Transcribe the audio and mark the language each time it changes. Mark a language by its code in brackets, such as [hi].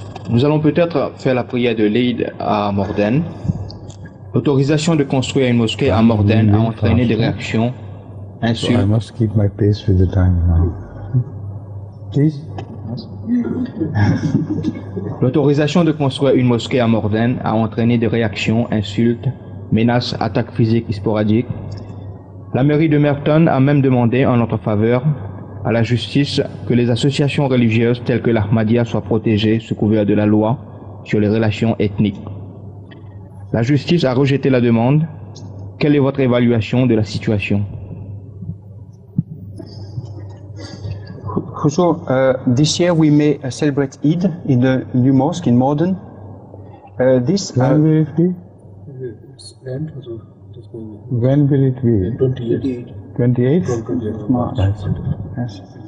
[fr] Nous allons peut-être faire la prière de l'Eid à Morden. L'autorisation de construire une mosquée à Morden a entraîné des réactions, insultes. [en] So I must keep my pace with the time now. Please. [fr] L'autorisation de construire une mosquée à Morden a entraîné des réactions, insultes, menaces, attaques physiques et sporadiques. La mairie de Merton a même demandé en notre faveur à la justice que les associations religieuses telles que l'Ahmadiyya soient protégées sous couvert de la loi sur les relations ethniques. La justice a rejeté la demande. Quelle est votre évaluation de la situation? [en] Huzur, this year we may celebrate Eid in the new mosque in Morden. When will it be? When will it be? 28th? March. Yes.